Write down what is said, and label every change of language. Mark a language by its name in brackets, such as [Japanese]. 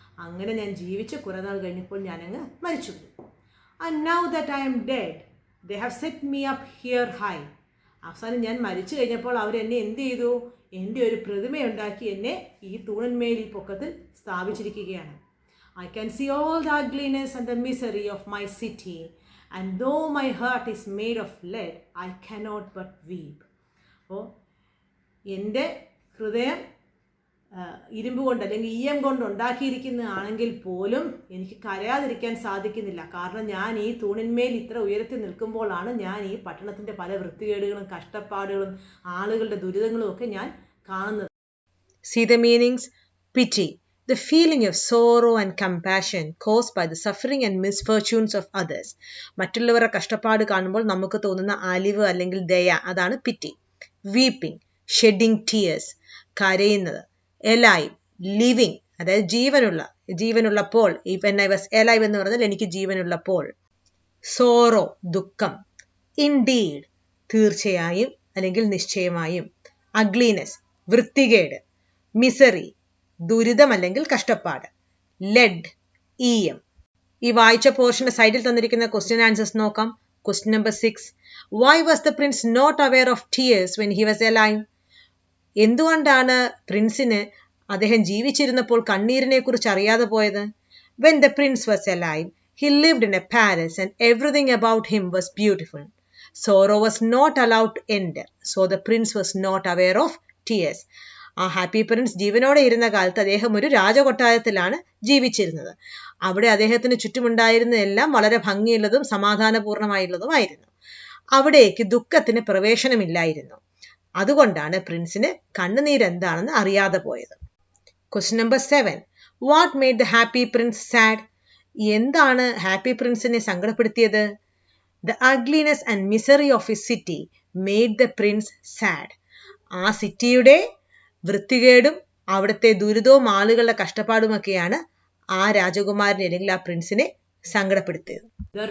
[Malayalam] അങ്ങനെ ഞാൻ ജീവിച്ച് കുറേ നാൾ കഴിഞ്ഞപ്പോൾ ഞാനങ്ങ് മരിച്ചു. [English] And now that I am dead they have set me up here high. [Malayalam] അവസാനം ഞാൻ മരിച്ചു കഴിഞ്ഞപ്പോൾ അവരെന്നെ എന്ത് ചെയ്തു? എൻ്റെ ഒരു പ്രതിമയുണ്ടാക്കി എന്നെ ഈ തൂണിന്മേൽ ഈ പൊക്കത്തിൽ സ്ഥാപിച്ചിരിക്കുകയാണ്. [English] I can see all the ugliness and the misery of my city, and though my heart is made of lead, I cannot but weep. [Malayalam] അപ്പോൾ എൻ്റെ ഹൃദയം ഇരുമ്പ് കൊണ്ട് അല്ലെങ്കിൽ ഈയം കൊണ്ട് ഉണ്ടാക്കിയിരിക്കുന്നതാണെങ്കിൽ പോലും എനിക്ക് കരയാതിരിക്കാൻ സാധിക്കുന്നില്ല. കാരണം ഞാൻ ഈ തൂണിന്മേൽ ഇത്ര ഉയരത്തിൽ നിൽക്കുമ്പോഴാണ് ഞാൻ ഈ പട്ടണത്തിൻ്റെ പല വൃത്തികേടുകളും കഷ്ടപ്പാടുകളും ആളുകളുടെ ദുരിതങ്ങളും ഒക്കെ ഞാൻ കാണുന്നത്. [English] See the meanings? Pity, the feeling of sorrow and compassion caused by the suffering and misfortunes of others. [Malayalam] മറ്റുള്ളവരുടെ കഷ്ടപ്പാട് കാണുമ്പോൾ നമുക്ക് തോന്നുന്ന അലിവ് അല്ലെങ്കിൽ ദയ, അതാണ് പിറ്റി. [English] weeping, shedding tears, [Malayalam] കരയുന്നത്. [English] alive, living, [Malayalam] അതായത് ജീവനുള്ളപ്പോൾ. [English] when I was alive [Malayalam] എന്ന് പറഞ്ഞാൽ എനിക്ക് ജീവനുള്ളപ്പോൾ. സോറോ, ദുഃഖം. ഇൻഡീഡ്, തീർച്ചയായും അല്ലെങ്കിൽ നിശ്ചയമായും. അഗ്ലിനെസ്, വൃത്തികേട്. മിസറി, ദുരിതം അല്ലെങ്കിൽ കഷ്ടപ്പാട്. ലെഡ്, ഈയം. ഈ വായിച്ച പോർഷന്റെ സൈഡിൽ തന്നിരിക്കുന്ന ക്വസ്റ്റ്യൻ ആൻസേഴ്സ് നോക്കാം. [English] Question number 6. Why was the prince not aware of tears when he was alive? [Malayalam] എന്തുകൊണ്ടാണ് പ്രിൻസിന് അദ്ദേഹം ജീവിച്ചിരുന്നപ്പോൾ കണ്ണീരിനെ കുറിച്ച് അറിയാതെ പോയത്? [English] When the prince was alive, he lived in a palace and everything about him was beautiful. Sorrow was not allowed to enter, so the prince was not aware of tears. [Malayalam] ആ happy Prince ജീവനോടെ ഇരുന്ന കാലത്ത് അദ്ദേഹം ഒരു രാജകൊട്ടാരത്തിലാണ് ജീവിച്ചിരുന്നത്. അവിടെ അദ്ദേഹത്തിന് ചുറ്റുമുണ്ടായിരുന്നതെല്ലാം വളരെ ഭംഗിയുള്ളതും സമാധാനപൂർണമായുള്ളതുമായിരുന്നു. അവിടേക്ക് ദുഃഖത്തിന് പ്രവേശനമില്ലായിരുന്നു. അതുകൊണ്ടാണ് പ്രിൻസിന് കണ്ണുനീരെന്താണെന്ന് അറിയാതെ പോയത്. [English] Question number 7. What made the happy prince sad? [Malayalam] എന്താണ് happy പ്രിൻസിനെ സങ്കടപ്പെടുത്തിയത്? [English] The ugliness and misery of his city made the prince sad. [Malayalam] ആ സിറ്റിയുടെ വൃത്തികേടും അവിടുത്തെ ദുരിതവും ആളുകളുടെ കഷ്ടപ്പാടുമൊക്കെയാണ് ആ രാജകുമാരനെ അല്ലെങ്കിൽ ആ പ്രിൻസിനെ സങ്കടപ്പെടുത്തിയത്.